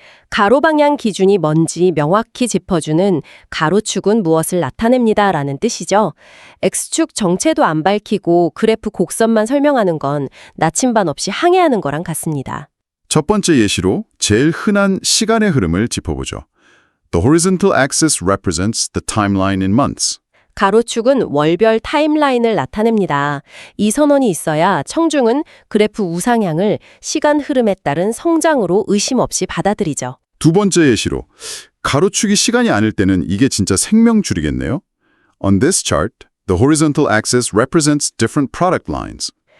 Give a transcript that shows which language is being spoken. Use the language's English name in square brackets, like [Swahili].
[Korean] 가로 방향 기준이 뭔지 명확히 짚어주는 가로축은 무엇을 나타냅니다 라는 뜻이죠. X축 정체도 안 밝히고 그래프 곡선만 설명하는 건 나침반 없이 항해하는 거랑 같습니다. 첫 번째 예시로 제일 흔한 시간의 흐름을 짚어보죠. [English] The horizontal axis represents the timeline in months. [Korean] 가로축은 월별 타임라인을 나타냅니다. 이 선언이 있어야 청중은 그래프 우상향을 시간 흐름에 따른 성장으로 의심 없이 받아들이죠. 두 번째 예시로 가로축이 시간이 아닐 때는 이게 진짜 생명줄이겠네요. [English] On this chart, the horizontal axis represents different product lines.